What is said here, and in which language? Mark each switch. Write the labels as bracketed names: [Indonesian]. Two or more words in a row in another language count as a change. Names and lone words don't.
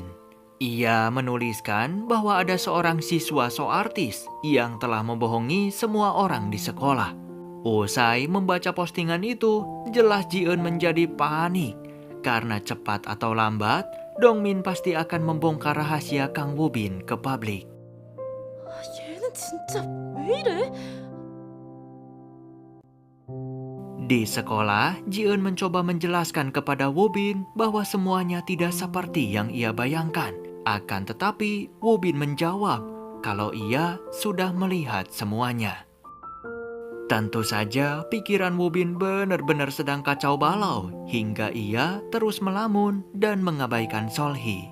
[Indonesian] Ia menuliskan bahwa ada seorang siswa so artis yang telah membohongi semua orang di sekolah. Usai membaca postingan itu, jelas Ji-eun menjadi panik karena cepat atau lambat, Dongmin pasti akan membongkar rahasia Kang Woo-bin ke publik. [Korean] 얘는 진짜 왜 이래? [Indonesian] Di sekolah, Ji-eun mencoba menjelaskan kepada Woo-bin bahwa semuanya tidak seperti yang ia bayangkan. Akan tetapi, Woo-bin menjawab kalau ia sudah melihat semuanya. Tentu saja, pikiran Woo-bin benar-benar sedang kacau balau hingga ia terus melamun dan mengabaikan Solhee.